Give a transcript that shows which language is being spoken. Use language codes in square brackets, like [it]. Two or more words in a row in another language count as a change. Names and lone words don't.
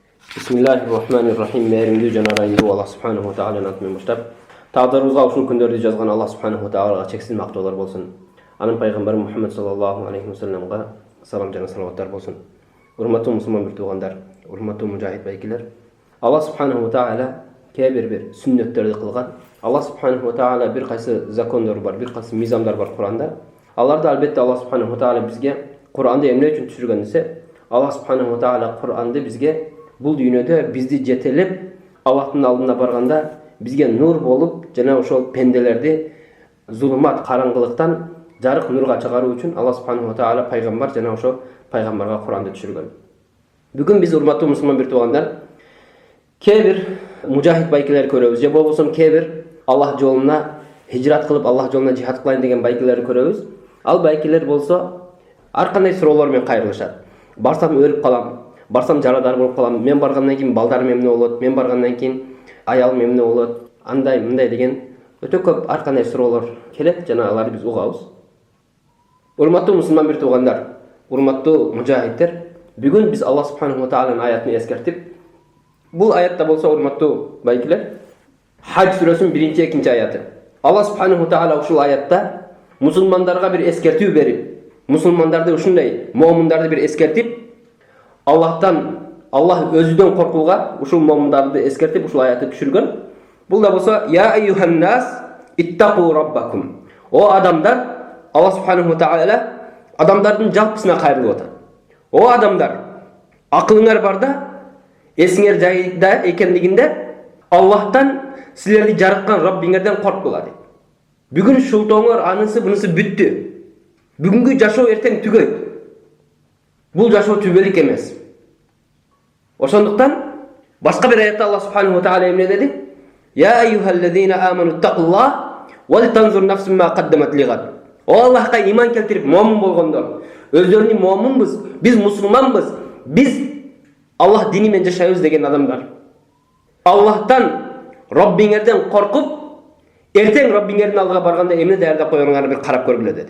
[ar] Bismillahirrahmanirrahim. [ky] Mehrimli жана ырайымдуу Аллах [ar] سبحانه وتعالى [ky] атымен баштап, тагдырыбызга ушул күндөрдү жазган Аллах [ar] سبحانه وتعالى [ky] чексиз мактоолор болсун. Анын пайгамбары Мухаммад [ar] صلى الله عليه وسلم [ky] салам жана салаваттар болсун. Урматтуу мусулман бир туугандар, урматтуу мужахид байкелер. Аллах [ar] سبحانه وتعالى [ky] кээ бир сүннөттөрдү кылган. Аллах [ar] سبحانه وتعالى [ky] бир кайсы закондор бар, бир кайсы мыйзамдар бар Куранда. Аларды албетте Аллах [ar] سبحانه وتعالى [ky] бизге Куранды эмне үчүн түшүргөн десе, Аллах [ar] سبحانه وتعالى [ky] Куранды бизге бул дүйнөдө бизди жетелеп, Аллахтын алдына барганда бизге нур болуп, жана ошол пенделерди зулумат, караңгылыктан жарык нурга чыгаруу үчүн Аллах [ar] سبحانه وتعالى [ky] пайгамбар жана ошо пайгамбарга Куранды түшүргөн. Бүгүн биз урматтуу мусулман бир туугандар, кээ бир мужахид байкелер көрөбүз, же болбосо кээ бир Аллах жолуна хижрат кылып, Аллах жолуна жихад кылайын деген байкелерди көрөбүз. Ал байкелер болсо ар кандай суроолор менен кайрылышат. Барсам өлүп калам, барсам жарадар болуп калам, мен баргандан кийин балдарым эмне болот, мен баргандан кийин аялым эмне болот, андай мындай деген өтө көп ар кандай суроолор келет жана аларды биз угабыз. Урматтуу мусулман бир туугандар, урматтуу мужахиддер, бүгүн биз Аллах [ar] سبحانه وتعالى [ky] аятын эскертип, бул аятта болсо урматтуу байкелер, Хадж сүрөсүнүн 1-2 аяты. Аллах [ar] سبحانه وتعالى [ky] ушул аятта мусулмандарга бир эскертүү берип, мусулмандарды ушундай момундарды бир эскертип, Аллахтан, Аллах өзүдөн коркууга ушул момундарды эскертип ушул аятты түшүргөн. [ar] Бул да болсо يا أيها الناس اتقوا ربكم. [ky] О адамдар, Аллах [ar] سبحانه وتعالى [ky] адамдардын жалпысына кайрылып атат. О адамдар, акылыңар барда, эсиңер жайда экендигинде Аллахтан, силерди жараткан Раббиңерден коркула дейт. Бүгүн шултоңор анысы бунысы бүттү. Бүгүнгү жашоо эртең түгөйт. Бул жашоо түбөлүк эмес. Ошондуктан башка бир аятта Аллах [ar] سبحانه وتعالى [ky] эмне деди? [ar] يا أيها الذين آمنوا اتقوا الله ولتنظر نفس ما قدمت لغد. [ky] О Аллахка иман келтирип момун болгондор, өздөрүнүн момунбуз, биз мусулманбыз, биз Аллах дини менен жашайбыз деген адамдар. Аллахтан, Раббиңерден коркуп, эртең Раббиңердин алдыга барганда эмне даярдап койгоңорду бир карап көргүлө деди.